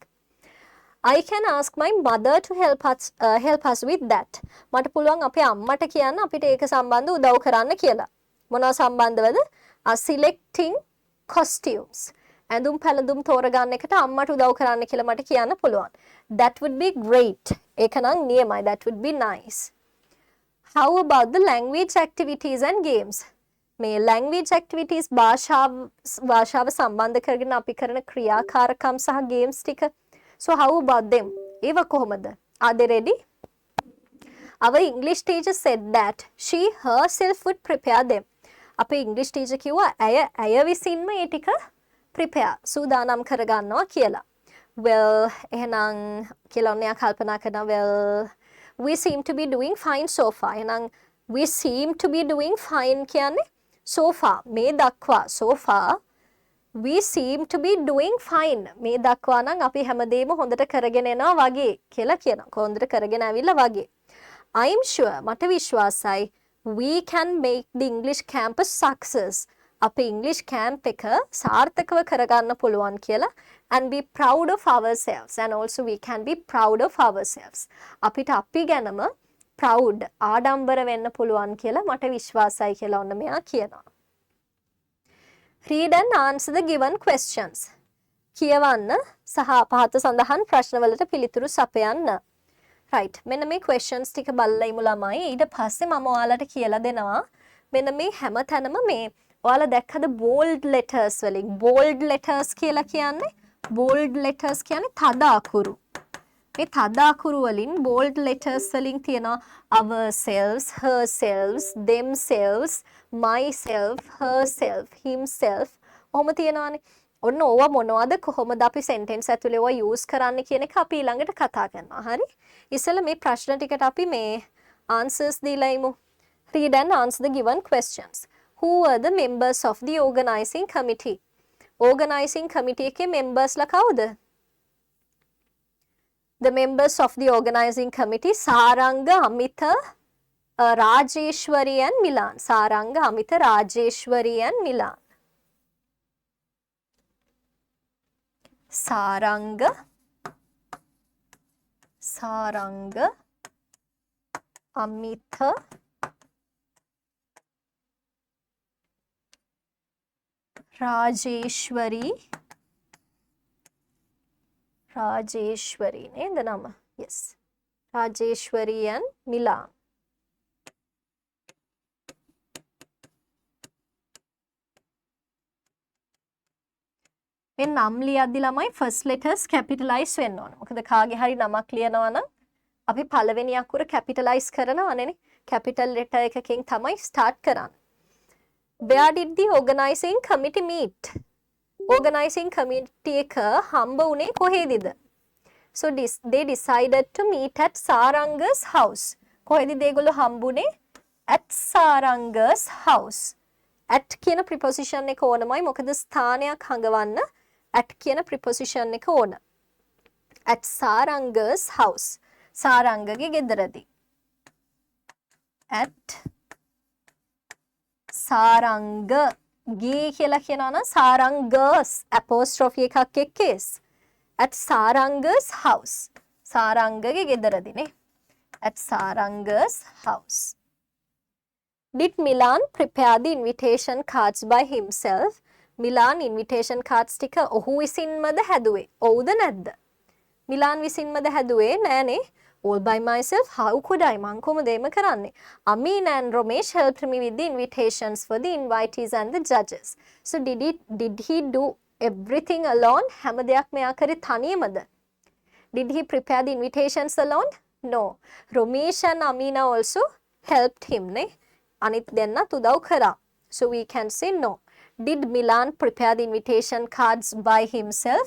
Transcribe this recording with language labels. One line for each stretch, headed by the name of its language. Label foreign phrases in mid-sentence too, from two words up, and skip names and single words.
English: I can ask my mother to help us with that.
Sinhala: මට පුළුවන් අපේ අම්මට කියන්න අපිට ඒක සම්බන්ධව උදව් කරන්න කියලා. මොනවා සම්බන්ධවද?
English: Selecting costumes.
Sinhala: ඇඳුම් පැළඳුම් තෝරගන්න එකට අම්මට උදව් කරන්න කියලා මට කියන්න පුළුවන්.
English: That would be great.
Sinhala: ඒක නම් නියමයි.
English: That would be nice. How about the language activities and games?
Sinhala: මේ
English: language activities
Sinhala: භාෂාව සම්බන්ධ කරගෙන අපි කරන ක්‍රියාකාරකම් සහ games ටික.
English: So how about them?
Sinhala: ඒව කොහොමද?
English: Are they ready? Our English teacher said that she herself would prepare them.
Sinhala: අපේ
English: English teacher
Sinhala: කිව්වා ඇය විසින්ම ඒ ටික prepare සූදානම් කරගන්නවා කියලා.
English: Well
Sinhala: එහෙනම් කියලා ඔන්න කල්පනා කරනවා
English: well we seem to be doing fine so far. එහෙනම් we seem to be doing fine කියන්නේ so far
Sinhala: මේ දක්වා
English: so far we seem to be doing fine.
Sinhala: මේ දක්වා නම් අපි හැමදේම හොඳට කරගෙන යනවා වගේ කියලා කියනවා. හොඳට කරගෙන ආවිල්ලා වගේ.
English: I'm sure
Sinhala: මට විශ්වාසයි
English: we can make the English camp a success.
Sinhala: අපේ English camp එක සාර්ථකව කරගන්න පුළුවන් කියලා
English: and be proud of ourselves and also we can be proud of ourselves.
Sinhala: අපිට අපි ගැනම proud ආඩම්බර වෙන්න පුළුවන් කියලා මට විශ්වාසයි කියලා ඔන්න මෙයා කියනවා.
English: Read and answer the given questions.
Sinhala: කියවන්න සහ පහත සඳහන් ප්‍රශ්නවලට පිළිතුරු සපයන්න. Right. මෙන්න මේ questions ටික බලලා ඉමු ළමයි. ඊට පස්සේ මම ඔයාලට කියලා දෙනවා. මෙන්න මේ හැම තැනම මේ ඔයාලා දැක්කද
English: bold letters
Sinhala: වලින්
English: bold letters
Sinhala: කියලා කියන්නේ
English: bold letters
Sinhala: කියන්නේ තද අකුරු. මේ තද අකුරු වලින්
English: bold letters
Sinhala: වලින් තියෙනවා
English: ourselves, herselves, themselves, myself, herself, himself.
Sinhala: ඔහොම තියෙනවානේ. ඔන්න ඕවා මොනවද කොහොමද අපි sentence ඇතුලේ ඕවා use කරන්න කියන එක අපි ඊළඟට කතා කරනවා. හරි? ඉතින් මේ ප්‍රශ්න ටිකට අපි මේ answers දීලා ඉමු.
English: Read and answer the given questions. Who were the members of the organizing committee? Organizing committee
Sinhala: එකේ members ලා කවුද?
English: The members of the organizing committee Saranga, Amita, Rajeshwari and Milan. Saranga, Amita, Rajeshwari and Milan.
Sinhala: Saranga, Amita, Rajeshwari nේද නම?
English: Yes. Rajeshwari and Milan.
Sinhala: මේ නම් ලියද්දි ළමයි
English: first letters
Sinhala: capitalize වෙන්න ඕන. මොකද කාගේ හරි නමක් ලියනවා නම් අපි පළවෙනි අකුර capitalize කරනවනේ.
English: capital letter
Sinhala: එකකින් තමයි start කරන්නේ.
English: Where did the organizing committee meet? Organizing committee
Sinhala: එක හම්බ වුණේ කොහෙදද?
English: So they decided to meet at Saranga's house.
Sinhala: කොහෙදද ඒගොල්ලෝ හම්බුනේ?
English: At Saranga's house.
Sinhala: At කියන preposition එක ඕනමයි. මොකද ස්ථානයක් හඟවන්න at කියන preposition එක ඕන. At Saranga's house. සාරංගගේ ගෙදරදී. At සාරංග ගේ කියලා කියනවා නම් සාරංගස් apostrophe එකක් එක්කෙස්.
English: At Saranga's house.
Sinhala: සාරංගගේ ගෙදරදී නේ.
English: At Saranga's house. Did Milan prepare the invitation cards by himself?
Sinhala: Milan
English: invitation cards
Sinhala: ටික ඔහු විසින්මද හැදුවේ? ඔව්ද නැද්ද? Milan විසින්මද හැදුවේ? නෑනේ.
English: All by myself. How could I?
Sinhala: මං කොහොමද එහෙම කරන්නේ?
English: Amin and Ramesh helped me with the invitations for the invitees and the judges. So did he do everything alone?
Sinhala: හැම දෙයක්ම එයා කරේ තනියමද?
English: Did he prepare the invitations alone? No. Ramesh and Amina also helped him නේ.
Sinhala: අනිත් දෙන්නත් උදව් කරා.
English: So we can say no. Did Milan prepare the invitation cards by himself?